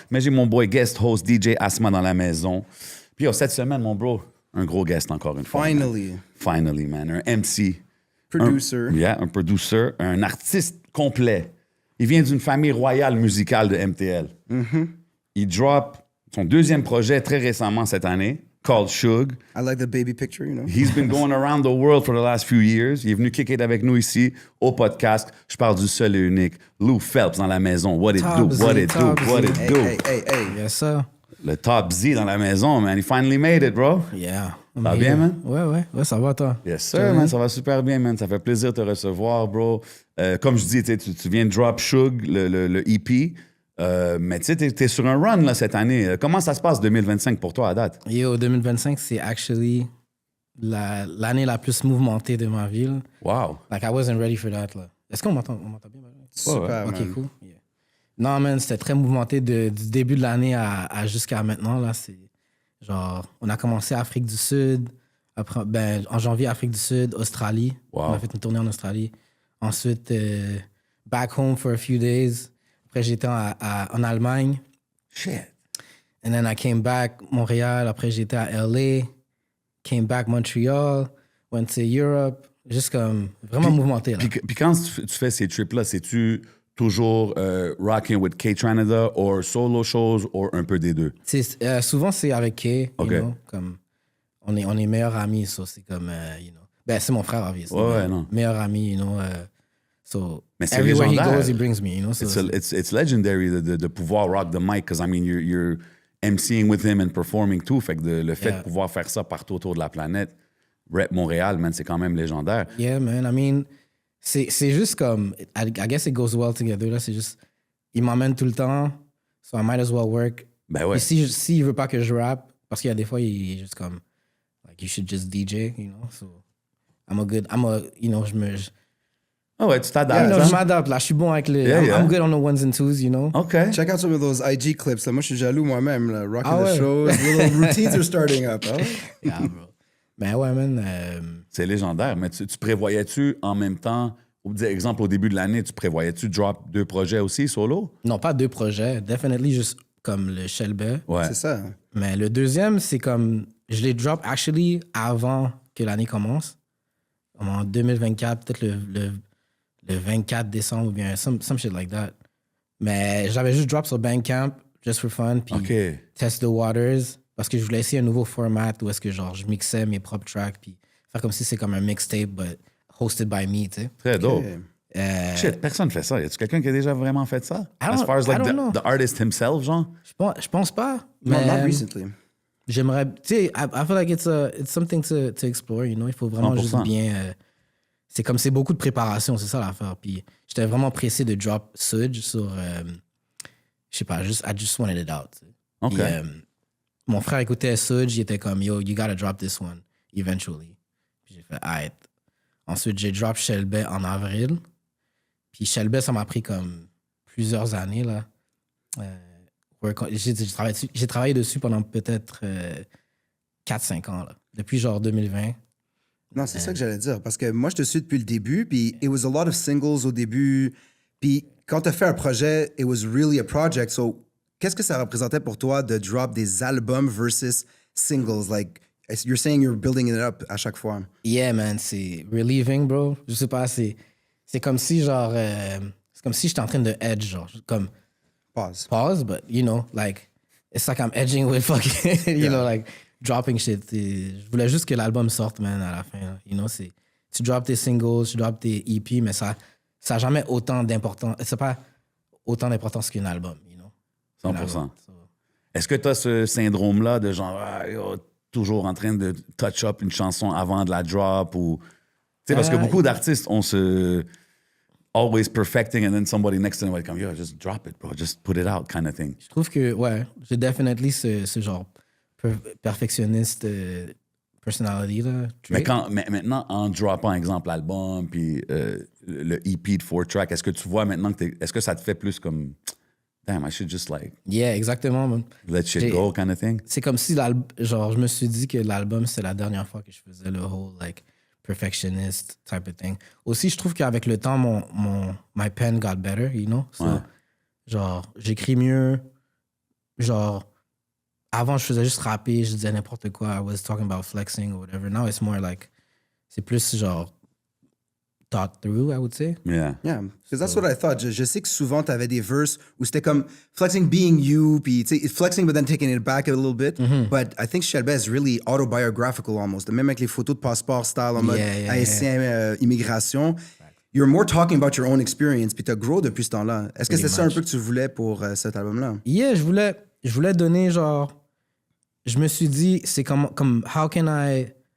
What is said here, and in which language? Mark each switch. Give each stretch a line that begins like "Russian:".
French: Mais j'ai mon boy guest host DJ ASMA dans la maison. Puis cette semaine, mon bro, un gros guest encore une fois.
English: Finally, man.
French: Un MC.
English: Producer.
French: Un producer, un artiste complet. Il vient d'une famille royale musicale de MTL. Mm-hmm. Il drop son deuxième projet très récemment cette année, called Shug.
English: I like the baby picture, you know. He's been going around the world for the last few years.
French: Il est venu kick it avec nous ici au podcast. Je parle du seul et unique Lou Phelps dans la maison.
English: What it do? Hey. Yes, sir.
French: Le top Z dans la maison, man.
English: He finally made it, bro. Yeah.
French: Ça va bien, man? Ouais, ça va, toi?
English: Yes, sir, man.
French: Ça va super bien, man. Ça fait plaisir de te recevoir, bro. Comme je dis, tu viens de drop Shug, le EP. Mais tu sais, t'es sur un run là, cette année. Comment ça se passe 2025 pour toi à date? Yo, 2025, c'est actually l'année la plus mouvementée de ma vie.
English: Wow. Like, I wasn't ready for that.
French: Là. Est-ce qu'on m'entend bien? Super,
English: OK, man. cool. Yeah.
French: Non, man, c'était très mouvementé du début de l'année à jusqu'à maintenant. Là, c'est genre, on a commencé à Afrique du Sud. Après, en janvier, Afrique du Sud, Australie. Wow. On a fait une tournée en Australie.
English: Ensuite, back home for a few days.
French: Après, j'étais en Allemagne.
English: Shit. And then I came back, Montréal.
French: Après, j'étais à LA.
English: Came back, Montreal. Went to Europe.
French: Juste comme vraiment mouvementé. Là. Puis quand tu fais ces trips-là, c'est-tu toujours
English: rocking with Kaytranada
French: ou solo shows ou un peu des deux? Souvent, c'est avec Kay.
English: OK.
French: You know, comme, on est meilleurs amis. So c'est comme, you know. C'est mon frère, obviously. Ouais, non. Meilleur ami, you know. So Mais c'est
English: everywhere he
French: légendaire.
English: goes, he brings me, you know. So It's legendary
French: de pouvoir
English: rock the mic, because I mean, you're MCing with him and performing too.
French: Fait que le fait de pouvoir faire ça partout autour de la planète, rep Montréal, man, c'est quand même légendaire.
English: Yeah, man. I mean,
French: c'est juste comme,
English: I guess it goes well together.
French: Là, c'est juste, il m'emmène tout le temps,
English: so I might as well work.
French: Ben ouais. Et s'il veut pas que je rappe, parce qu'il y a des fois, il est juste comme,
English: like, you should just DJ, you know.
French: So you know, Ah ouais, tu t'adaptes. je m'adapte, là. Je suis bon avec les...
English: I'm good on the ones and twos, you know. OK. Check out some of those IG clips. Là.
French: Moi, je suis jaloux moi-même. Là. Rocking Ah ouais.
English: the shows. Little routines are starting up.
French: Hein?
English: Yeah, bro.
French: Ben ouais, man. C'est légendaire. Mais tu prévoyais-tu en même temps, exemple, au début de l'année, tu prévoyais-tu drop 2 projets aussi, solo? Non, pas 2 projets. Definitely juste comme le Chedda. Ouais. C'est ça. Mais le deuxième, c'est comme... Je l'ai drop actually avant que l'année commence. En 2024, peut-être le 24 décembre ou bien
English: some shit like that.
French: Mais j'avais juste drop sur Bandcamp,
English: just for fun,
French: puis
English: test the waters,
French: parce que je voulais essayer un nouveau format où est-ce que genre je mixais mes propres tracks, puis faire comme si c'est comme un mixtape,
English: but hosted by me,
French: tu sais. Très dope. Shit, personne fait ça. Y a-tu quelqu'un qui a déjà vraiment fait ça?
English: As far as like the artist himself, genre?
French: Je pense pas.
English: No,
French: Mais
English: not recently.
French: j'aimerais, tu sais,
English: I feel like it's something to explore, you know.
French: Il faut vraiment
English: 100%.
French: juste bien... c'est beaucoup de préparation, c'est ça l'affaire. Puis j'étais vraiment pressé de drop Sudge sur, je sais pas,
English: I just wanted it out. OK.
French: Puis, mon frère écoutait Sudge, il était comme,
English: yo, you gotta drop this one, eventually.
French: Puis j'ai fait, alright. Ensuite, j'ai drop Shelby en avril. Puis Shelby, ça m'a pris comme plusieurs années, là. J'ai travaillé dessus pendant peut-être 4-5 ans, là. Depuis genre 2020. Non, c'est ça que j'allais dire. Parce que moi, je te suis depuis le début, puis
English: it was a lot of singles
French: au début. Puis quand tu as fait un projet,
English: it was really a project.
French: So, qu'est-ce que ça représentait pour toi de drop des albums versus singles?
English: Like, you're saying you're building it up
French: à chaque fois.
English: Yeah, man, c'est relieving, bro.
French: Je sais pas, c'est comme si, genre... c'est comme si j'étais en train de edge, genre.
English: Comme... Pause, but, you know, like... It's like I'm edging with fucking... you know, like... Dropping shit.
French: Je voulais juste que l'album sorte, man, à la fin. Là. You know, tu drops tes singles, tu drops tes EP, mais ça n'a jamais autant d'importance. C'est pas autant d'importance qu'un album, you know. 100%. Est-ce que tu as ce syndrome-là de genre, toujours en train de touch up une chanson avant de la drop ou... Tu sais, parce que beaucoup d'artistes, on se...
English: always perfecting and then somebody next to them like, yo, just drop it, bro. Just put it out kind of thing.
French: Je trouve que, ouais, j'ai definitely ce genre perfectionniste personality, là. Mais maintenant, en droppant, exemple, l'album, puis le EP de 4-track, est-ce que tu vois maintenant est-ce que ça te fait plus comme,
English: damn, I should just like... Yeah, exactement, man. Let shit go kind of thing?
French: C'est comme si, genre, je me suis dit que l'album, c'est la dernière fois que je faisais le whole,
English: like, perfectionist type of thing.
French: Aussi, je trouve qu'avec le temps,
English: my pen got better, you know? So,
French: ouais. Genre, j'écris mieux. Genre, avant, je faisais juste rapper, je disais n'importe quoi.
English: I was talking about flexing or whatever. Now, it's more like,
French: c'est plus genre
English: thought through, I would say. Yeah. Yeah, because that's what I thought.
French: Je sais que souvent, tu avais des verses où c'était comme
English: flexing being you,
French: puis flexing but then taking it back a little bit.
English: But I think Chedda is really autobiographical almost.
French: Même avec les photos de passeport style en mode haïtien, immigration.
English: You're more talking about your own experience,
French: puis t'as grow depuis ce temps-là. Est-ce que c'est ça un peu que tu voulais pour cet album-là? Yeah, je voulais donner genre... Je me suis dit, c'est comme
English: how can I...